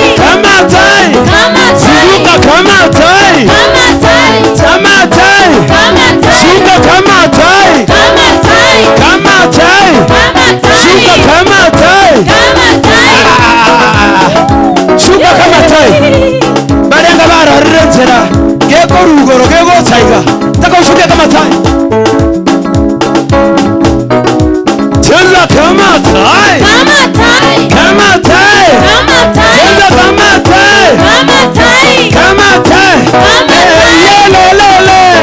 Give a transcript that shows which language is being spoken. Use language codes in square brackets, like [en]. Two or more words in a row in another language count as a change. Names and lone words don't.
[sw] Kama tai. Kama tai. Siruka kama tai. Kama tai. Kama tai. Kama tai. Siruka kama tai. Kama tai. Kama tai. Kama tai. Siruka kama tai. Kama tai. Shuka kama tai. [guz] Barenga bara rirenzera. Geko rugoro geko taiga. [sw] Taka ushuke kama tai. Cheza kama tai. Kama tai. Kama tai. Kama tai. Cheza kama tai. Kama tai. Kama tai. Kama tai. Yelelele.